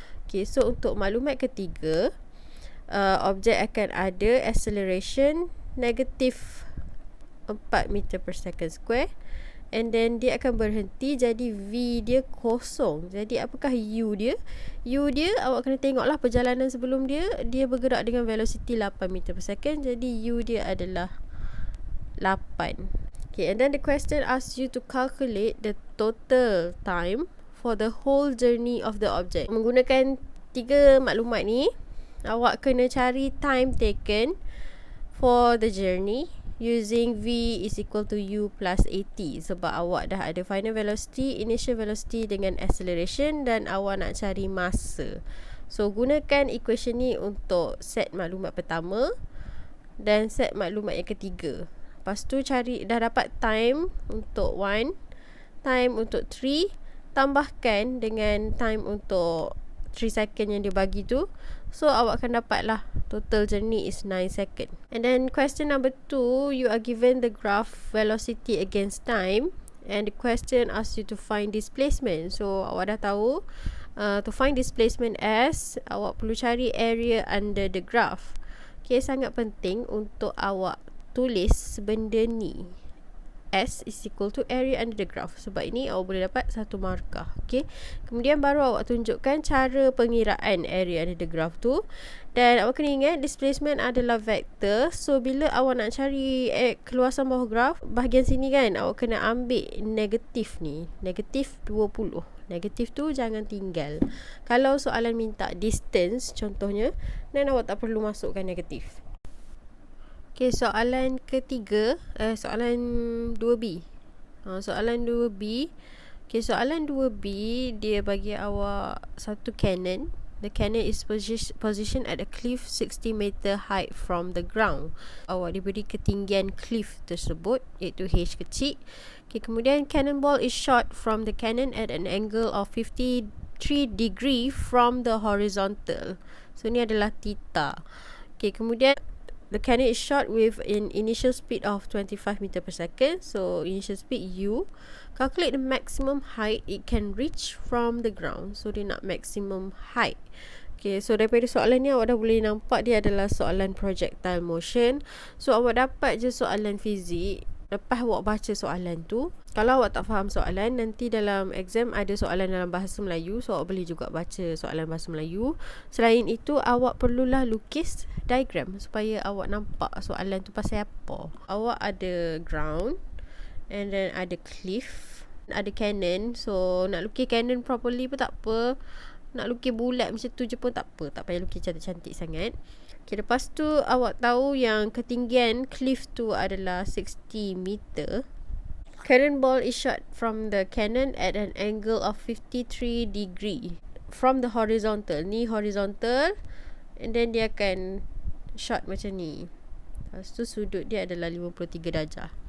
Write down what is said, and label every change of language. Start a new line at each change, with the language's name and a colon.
Malay: Okay, so untuk maklumat ketiga, objek akan ada acceleration negatif 4 meter per second square,
English: and then
Malay: dia akan berhenti, jadi V dia kosong. Jadi apakah U dia? U dia awak kena tengoklah perjalanan sebelum dia bergerak dengan velocity 8 meter per second, jadi U dia adalah 8.
English: Okay, and then the question asks you to calculate the total time for the whole journey of the object.
Malay: Menggunakan 3 maklumat ni, awak kena cari
English: time taken for the journey using V is equal to U plus AT,
Malay: sebab awak dah ada final velocity, initial velocity dengan acceleration, dan awak nak cari masa. So gunakan equation ni untuk set maklumat pertama dan set maklumat yang ketiga. Lepas tu cari, dah dapat time untuk 1, time untuk 3, tambahkan dengan time untuk 3 second yang dia bagi tu.
English: So
Malay: awak akan dapat lah
English: total journey is 9 second. And then question number 2, you are given the graph velocity against time, and the question asks you to find displacement. So
Malay: awak dah tahu
English: to find displacement S,
Malay: awak perlu cari
English: area under the graph.
Malay: Okay, sangat penting untuk awak tulis benda ni.
English: S is equal to area under the graph.
Malay: Sebab ini awak boleh dapat 1 markah. Okay, kemudian baru awak tunjukkan cara pengiraan area under the graph tu. Dan awak kena ingat displacement adalah vektor. So bila awak nak cari keluasan bawah graf, bahagian sini kan awak kena ambil negatif ni, negatif 20. Negatif tu jangan tinggal. Kalau soalan minta distance contohnya, dan awak tak perlu masukkan negatif. Okay, soalan ketiga, soalan 2B. Soalan 2B. Okay, soalan 2B dia bagi awak satu cannon.
English: The cannon is positioned at a cliff 60 meter height from the ground.
Malay: Awak diberi ketinggian cliff tersebut, iaitu H kecil.
English: Okay,
Malay: kemudian
English: cannonball is shot from the cannon at an angle of 53 degree from the horizontal. So
Malay: ni adalah theta.
English: Okay,
Malay: kemudian
English: the cannon is shot with an initial speed of 25 meter per second. So initial speed U. Calculate the maximum height it can reach from the ground.
Malay: So dia nak maximum height. Okay, so daripada soalan ni awak dah boleh nampak dia adalah soalan projectile motion. So awak dapat je soalan fizik, lepas awak baca soalan tu, kalau awak tak faham soalan, nanti dalam exam ada soalan dalam bahasa Melayu, so awak boleh juga baca soalan bahasa Melayu. Selain itu, awak perlulah lukis diagram supaya awak nampak soalan tu pasal apa. Awak ada ground,
English: and then
Malay: ada cliff, ada cannon. So nak lukis cannon properly pun tak apa, nak lukis bulat macam tu je pun tak apa, tak payah lukis cantik-cantik sangat. Okay, lepas tu awak tahu yang ketinggian cliff tu adalah 60 meter.
English: Cannonball is shot from the cannon at an angle of 53 degree from the horizontal.
Malay: Ni horizontal,
English: and then
Malay: dia akan shot macam ni. Lepas tu sudut dia adalah 53 darjah.